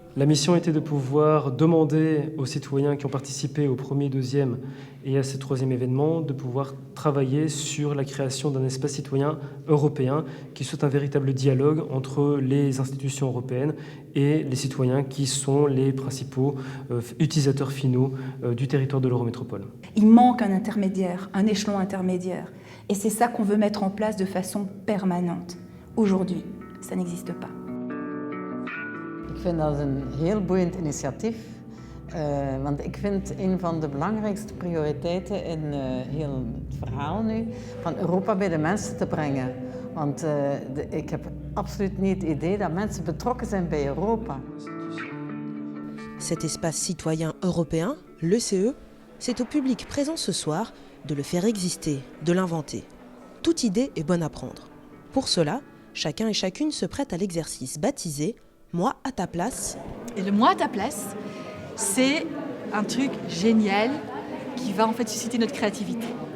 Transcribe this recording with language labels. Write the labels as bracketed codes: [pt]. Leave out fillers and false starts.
[fr] La mission était de pouvoir demander aux citoyens qui ont participé au premier, deuxième et à ce 3e événement de pouvoir travailler sur la création d'un espace citoyen européen qui soit un véritable dialogue entre les institutions européennes et les citoyens qui sont les principaux utilisateurs finaux du territoire de l'Eurométropole. Il manque un intermédiaire, un échelon intermédiaire. Et c'est ça qu'on veut mettre en place de façon permanente. Aujourd'hui, ça n'existe pas. [nl] Ik vind dat een heel boeiend initiatief, want ik vind een van de belangrijkste prioriteiten in heel het verhaal nu, van Europa bij de mensen te brengen. Want ik heb absoluut niet het idee dat mensen betrokken zijn bij Europa. [fr] Cet espace citoyen européen, l'ECE, c'est au public présent ce soir de le faire exister, de l'inventer. Toute idée est bonne à prendre. Pour cela, chacun et chacune se prête à l'exercice baptisé « Moi à ta place ». Et le moi à ta place, c'est un truc génial qui va en fait susciter notre créativité.